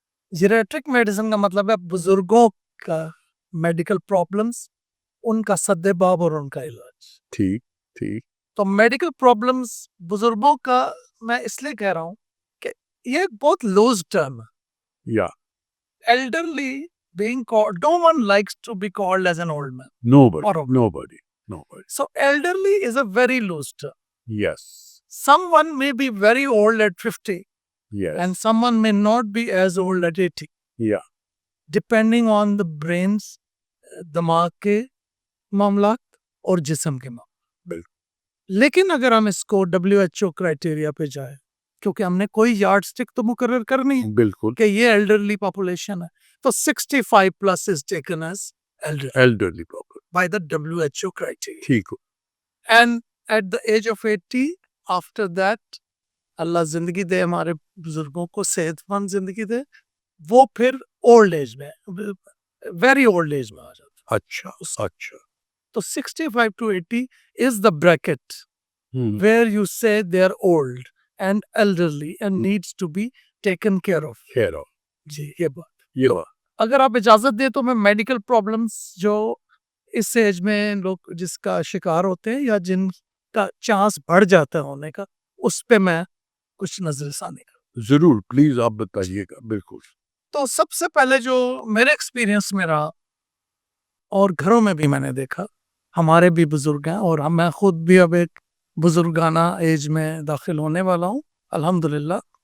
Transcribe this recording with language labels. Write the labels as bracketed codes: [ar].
[ur] Geriatric medicine کا مطلب ہے بزرگوں کا میڈیکل پرابلمس, ان کا سد باب اور ان کا علاج. ٹھیک ٹھیک. تو میڈیکل پرابلمس بزرگوں کا میں اس لیے کہہ رہا ہوں کہ یہ ایک بہت لوز ٹرم ہے. یا [en] elderly being called, no one likes to be called as an old man. nobody. So elderly is a very loose term. Yes. Someone may be very old at 50 Yes. and someone may not be as old at 80. Yeah. Depending on the brains, [ur] دماغ کے معاملات اور جسم کے معاملات. بالکل. لیکن اگر ہم اس کو WHO کرائٹیریا پہ جائیں, کیونکہ ہم نے کوئی یارڈ سٹک تو مقرر کرنی ہے بالکل کہ یہ ایلڈرلی پاپولیشن ہے, تو [en] 65 plus is taken as elderly population by the WHO criteria. [ur] ٹھیک ہو. [en] And at the age of 80, after that, [ur] اللہ زندگی دے ہمارے بزرگوں کو, صحت مند زندگی دے, وہ پھر اولڈ ایج میں, ویری اولڈ ایج میں آ جاتا. اچھا اچھا. [en] تو 65 to 80 is the bracket where you say they are old and elderly and needs to be taken care of. [ur] جی یہ بات. اگر آپ اجازت دیں تو میں میڈیکل پرابلمس جو اس ایج میں لوگ جس کا شکار ہوتے ہیں یا جن کا چانس بڑھ جاتا ہے ہونے کا, اس پہ میں کچھ نظر ثانی کروں. ضرور, پلیز آپ بتائیے گا. بالکل. تو سب سے پہلے جو میرے ایکسپیرینس میں رہا اور گھروں میں بھی میں نے دیکھا, ہمارے بھی بزرگ ہیں اور میں خود بھی اب ایک بزرگانہ ایج میں داخل ہونے والا ہوں الحمدللہ.